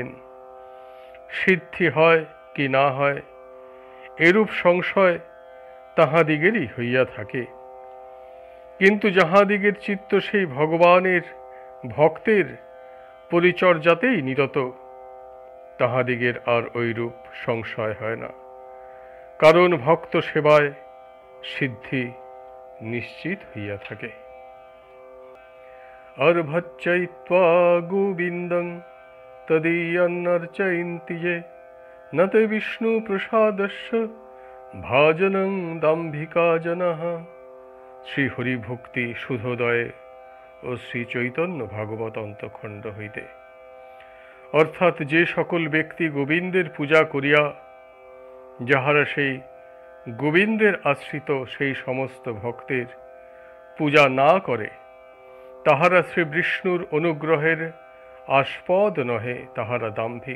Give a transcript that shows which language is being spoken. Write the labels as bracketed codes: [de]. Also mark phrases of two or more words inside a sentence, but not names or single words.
[bn] সিদ্ধি হয় কি না হয় এরূপ সংশয় তাহাদিগেরই হইয়া থাকে, কিন্তু যাহাদিগের চিত্ত সেই ভগবানের ভক্তের পরিচর্যাতেই নিরত, তাহাদিগের আর ঐরূপ সংশয় হয় না, কারণ ভক্ত সেবায় সিদ্ধি নিশ্চিত হইয়া থাকে। [sa] अर्भच्चयित्वा गोविन्दं तदीयन्नर्चयन्ति ये न ते विष्णुप्रसादस्य भाजनं दाम्भिका जनः। [bn] শ্রী হরিভক্তি শুধোদয়ে ও শ্রী চৈতন্য ভাগবত অন্তখণ্ড হইতে। অর্থাৎ যে সকল ব্যক্তি গোবিন্দের পূজা করিয়া, যাহারা সেই গোবিন্দের আশ্রিত সেই সমস্ত ভক্তের পূজা না করে, তাহারা শ্রী বিষ্ণুর অনুগ্রহের আস্পদ নহে, তাহারা দাম্ভিক।